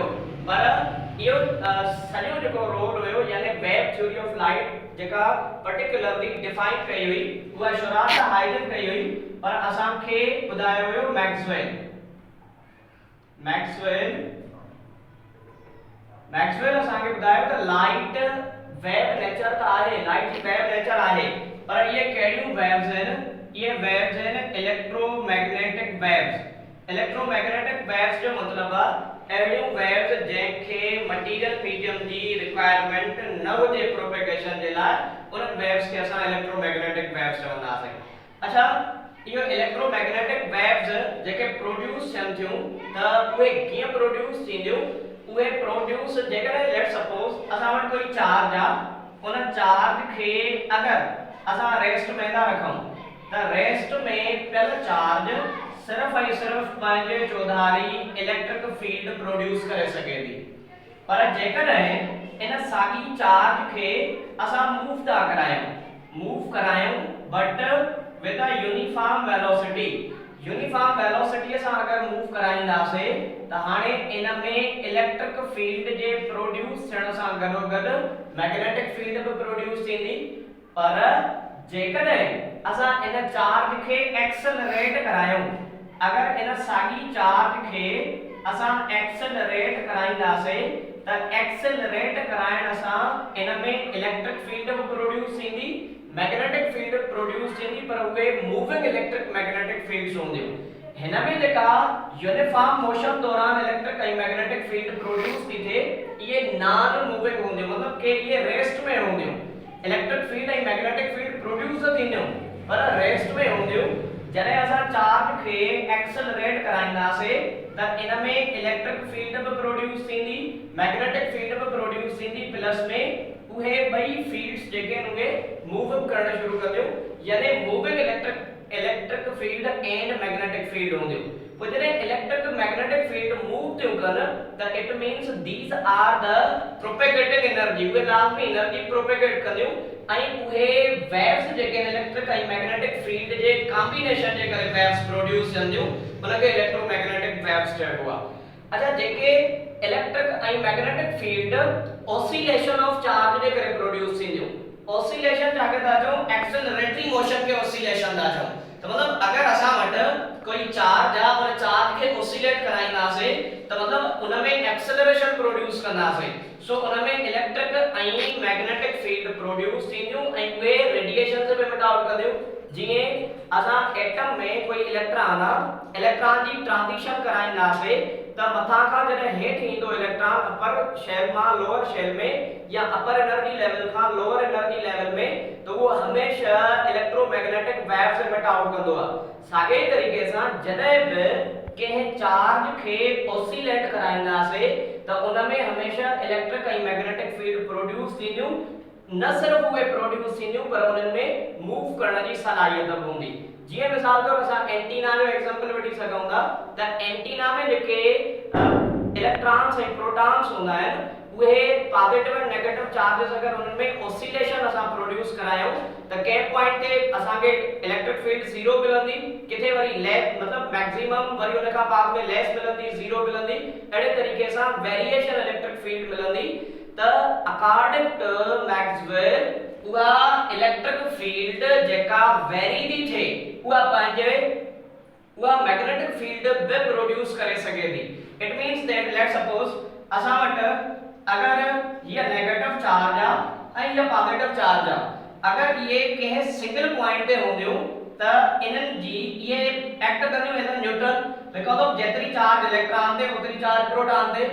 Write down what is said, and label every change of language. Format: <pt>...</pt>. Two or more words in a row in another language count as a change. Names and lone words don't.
<sd>पर इहो सॼो जेको रोल हुयो यानी</sd> <en>wave theory of light</en> <sd>जेका</sd> <en>particularly define</en> <sd>कई हुई उहा शुरुआत हाइजन कई हुई, पर असांखे ॿुधायो हुयो मैक्सवेल असांखे ॿुधायो त</sd> <en>light wave nature</en> <sd>त आहे, लाइट जी</sd> <en>wave nature</en> <sd>आहे, पर ये कहिड़ियूं वेव्स आहिनि? ये वेव्स आहिनि</sd> <en>electromagnetic waves. electromagnetic waves</en> <sd>जो मतलब आहे अहिड़ियूं वेव्स जंहिंखे</sd> <en>material medium</en> <sd>जी रिक्वायरमेंट न हुजे प्रोपेगेशन जे लाइ, उन वेव्स खे असां</sd> <en>electromagnetic waves</en> <sd>चवंदासीं। अच्छा, इहो</sd> <en>electromagnetic waves</en> <sd>जेके प्रोड्यूस थियनि थियूं त उहे कीअं प्रोड्यूस थींदियूं? उहे प्रोड्यूस जेकॾहिं</sd> <en>let suppose</en> <sd>असां वटि कोई चार्ज आ, उन चार्ज खे अगर असां रेस्ट में था रखूं त रेस्ट में पियल चार्ज सिर्फ ऐं सिर्फ पंहिंजे चौधारी</sd> <en>electric field produce</en> <sd>करे सघे थी, पर जेकॾहिं इन साॻी चार्ज खे असां मूव था करायूं</sd> <en>but with a uniform velocity, uniform velocity</en> <sd>सां अगर मूव कराईंदासीं त हाणे इन में</sd> <en>electric field</en> <sd>जे प्रोड्यूस थियण सां गॾोगॾु</sd> <en>magnetic field</en> <sd>भी प्रोड्यूस थींदी। पर जेकॾहिं असां इन चार्ज खे एक्सेलरेट करायूं, अगर इन साॻी चार्ज खे असां एक्सेलरेट कराईंदासीं त एक्सेलरेट कराइण सां इन में</sd> <en>electric field</en> <sd>भी प्रोड्यूस थींदी,</sd> <en>magnetic field produce</en> <sd>थींदी, पर उहे</sd> <en>moving electric magnetic fields</en> <sd>हूंदियूं। हिन में जेका</sd> <en>uniform motion</en> <sd>दौरान इलेक्ट्रिक ऐं</sd> <en>magnetic field produce</en> <sd>थी थिए, इहे</sd> <en>non moving</en> <sd>हूंदियूं, मतलब कि इहे रेस्ट में हूंदियूं।</sd> <en>electric field</en> <sd>ऐं</sd> <en>magnetic field produce</en> <sd>थींदियूं पर रेस्ट में हूंदियूं। जॾहिं असां चार्ज खे एक्सेलरेट कराईंदासीं त इन में</sd> <en>electric field</en> <sd>भी प्रोड्यूस थींदी,</sd> <en>magnetic field</en> <sd>भी प्रोड्यूस थींदी, प्लस में उहे ॿई फील्ड्स जेके उहे मूव करण शुरू कंदियूं, यानी</sd> <en>moving electric field and magnetic field</en> <sd>हूंदियूं। पोइ जॾहिं</sd> <en>electric magnetic field</en> <sd>मूव थियूं कनि त</sd> <en>it means these are the propagating energy,</en> <sd>उहे लाज़मी</sd> <en>energy propagate</en> <sd>कंदियूं ऐं उहे वेव्स जेके इलेक्ट्रिक ऐं</sd> <en>magnetic field</en> <sd>जे कॉम्बिनेशन जे करे</sd> <en>waves produce</en> <sd>थींदियूं, उनखे</sd> <en>electromagnetic waves</en> <sd>चइबो आहे। अच्छा, जेके इलेक्ट्रिक ऐं</sd> <en>magnetic field oscillation of charge</en> <sd>जे करे प्रोड्यूस थींदियूं। ऑसिलेशन जाके था चऊं,</sd> <en>acceleratory motion</en> <sd>के ऑसिलेशन था चऊं। तो मतलब अगर असां वटि कोई चार्ज आ और चार्ज के ऑसिलेट कराईंदासीं त मतलब उन में एक्सेलरेशन प्रोड्यूस कंदासीं। सो उन में इलेक्ट्रिक ऐं</sd> <en>magnetic field produce</en> <sd>थींदियूं ऐं उहे रेडिएशन से</sd> <en>payment out</en> <sd>कंदियूं। जीअं असां एटम में कोई इलेक्ट्रॉन आ, इलेक्ट्रॉन जी ट्रांजिशन कराईंदासीं त मथां खां जॾहिं हेठि ईंदो इलेक्ट्रॉन</sd> <en>upper shell</en> <sd>मां</sd> <en>lower shell</en> <sd>में या</sd> <en>upper energy level</en> <sd>खां</sd> <en>lower energy level</en> <sd>में, तो वो हमेशा</sd> <en>electromagnetic waves emit out</en> <sd>कंदो आहे। साॻे तरीक़े सां जॾहिं बि कंहिं चार्ज खे ऑसिलेट कराईंदासीं त उन में हमेशा इलेक्ट्रिक ऐं</sd> <en>magnetic field produce</en> <sd>थींदियूं। न सिर्फ उहे प्रोड्यूस थींदियूं पर उन्हनि में मूव करण जी सलाहियत बि हूंदी। जीअं मिसाल तौर असां एंटीना जो एग्जांपल वठी सघूं था त एंटीना में जेके इलेक्ट्रॉन्स ऐं प्रोटॉन्स हूंदा आहिनि, उहे पॉजिटिव ऐं नेगेटिव चार्जेस अगर उन्हनि में ऑसिलेशन असां प्रोड्यूस करायूं त कंहिं पॉइंट ते असांखे</sd> <en>electric field</en> <sd>0 मिलंदी, किथे वरी लेस मतलब मैक्सिमम वरी उन खां बाद में लेस मिलंदी, 0 मिलंदी। अहिड़े तरीक़े सां</sd> <en>variation electric field</en> <sd>मिलंदी। त</sd> <en>according to Maxwell</en> <sd>उहा</sd> <en>electric field</en> <sd>जेका वेरी थी थिए, उहा उहा</sd> <en>magnetic field</en> <sd>बि प्रोड्यूस करे सघे थी।</sd> <en>it means that let's suppose</en> <sd>असां वटि अगर ये</sd> <en>negative charge</en> <sd>आ ऐं ये</sd> <en>positive charge</en> <sd>आ, अगर ये कंहिं</sd> <en>single point</en> <sd>ते हूंदियूं त इन्हनि जी ये एक्ट कंदियूं</sd> <en>as a neutral, because of</en> <sd>जेतिरी चार्ज इलेक्ट्रॉन ते ओतिरी चार्ज प्रोटॉन ते।</sd>